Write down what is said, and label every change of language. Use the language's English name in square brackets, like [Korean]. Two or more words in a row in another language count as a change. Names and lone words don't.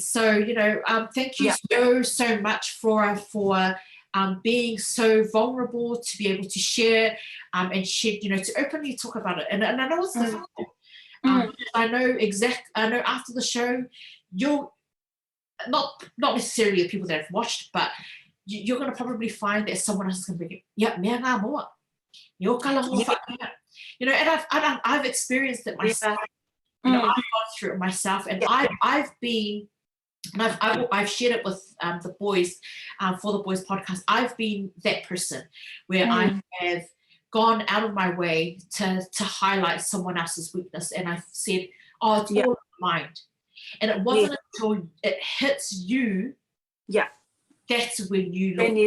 [English] So, thank you so much for being so vulnerable to be able to share and shed, to openly talk about it. And I know it's difficult. I know after the show, you'll not necessarily the people that have watched, but you're going to probably find that someone else is going to be, mea ngā moa. And I've experienced it myself. I've gone through it myself, and I've been, and I've shared it with the boys for the boys podcast. I've been that person where I have gone out of my way to highlight someone else's weakness, and I've said, "Oh, it's all in the mind," and it wasn't until it hits you, that's when you